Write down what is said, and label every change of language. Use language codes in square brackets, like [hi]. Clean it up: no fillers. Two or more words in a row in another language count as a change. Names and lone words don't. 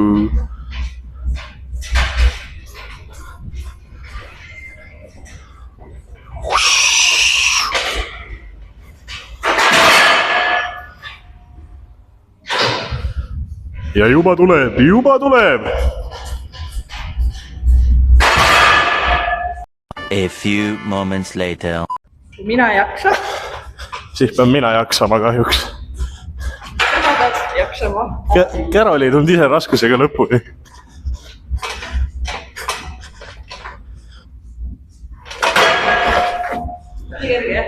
[et] Ja juba tuleb, juba tuleb! [en] A few moments later. [et] Mina ei jaksa. Siis pean mina jaksama kahjuks. Mina pead jaksama. Kärol ei tulnud ise raskusega lõpuni. Kerge.